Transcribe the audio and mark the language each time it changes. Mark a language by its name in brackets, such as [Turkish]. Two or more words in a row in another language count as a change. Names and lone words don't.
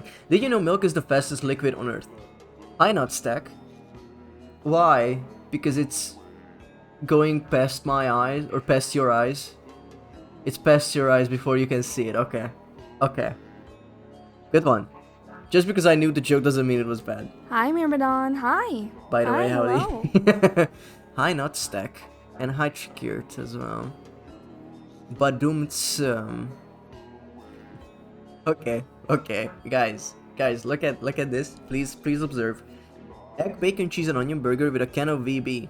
[English] Did you know milk is the fastest liquid on earth? Hi, not stack. Why? Because it's going past my eyes, or past your eyes. It's past your eyes before you can see it. Okay. Okay. Good one. Just because I knew the joke doesn't mean it was bad. Hi, Myrmidon. Hi. By the Hi, way, howdy. hello. Hi, not stack. And hi, Trikirt as well. Badumts. Okay, okay, guys, look at this. Please observe. Egg, bacon, cheese, and onion burger with a can of VB.